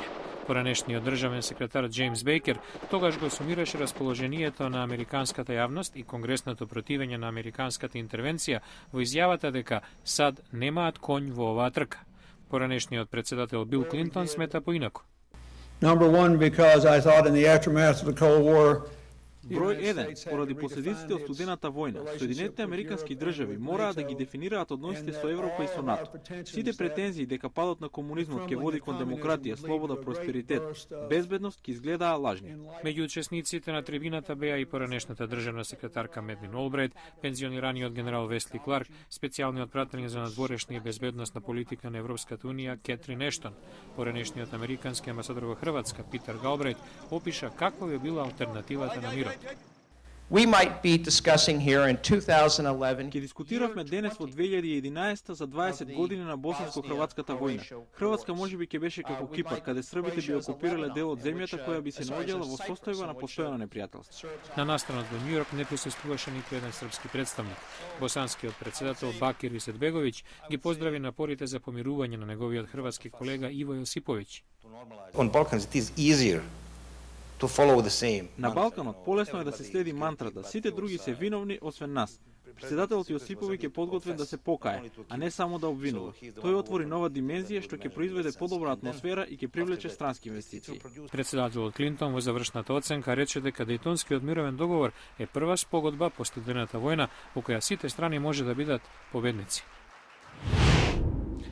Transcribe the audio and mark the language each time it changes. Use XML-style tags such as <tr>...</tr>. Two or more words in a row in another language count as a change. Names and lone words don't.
<mk>Поранешниот државен секретар Џејмс Бејкер тогаш го сумираше расположението на американската јавност и конгресното противење на американската интервенција во изјавата дека САД немаат конј во оваа трка. Поранешниот претседател Бил Клинтон смета поинаку.</mk> <en>Number one, because I thought in the aftermath of the Cold War,</en> <mk>Број 1, поради последиците од студената војна, Соединетите американски држави мораат да ги дефинираат односите со Европа и со НАТО. Сите претензии дека падот на комунизмот ќе води кон демократија, слобода, просперитет, безбедност ќе изгледаа лажни. Меѓу учесниците на трибината беа и поранешната државна секретарка Медлин Олбрайт, пензионираниот генерал Весли Кларк, специјалниот пратеник за надворешна и безбедносна политика на Европската унија Кетрин Ештон. Поранешниот американски амбасадор во Хрватска Питер Галбрайт опиша каква би била алтернативата на мирот.</mk> <en>We might be discussing here in 2011.</en> <mk>Ќе дискутиравме денес во 2011 за 20 години на босанско-хрватската војна. Хрватска можеби ќе беше како Кипар, каде србите би окупирале дел од земјата која би се наоѓала во состојба на постојано непријателство. На настанот во Њујорк не присуствуваше ниту еден српски представник. Босанскиот претседател Бакир Исетбеговиќ ги поздрави напорите за помирување на неговиот хрватски колега Иво Јосиповиќ.</mk> <en>On Balkans it is easier to follow the same.</en> <mk>На Балканот полесно е да се следи мантрата, сите други се виновни освен нас. Председателот Јосиповиќ е подготвен да се покае, а не само да обвинува. Тој отвори нова димензија што ќе произведе подобра атмосфера и ќе привлече странски инвестиции. Председателот Клинтон во завршната оценка рече дека Дејтонскиот мировен договор е прва спогодба по студената војна во која сите страни може да бидат победници.</mk>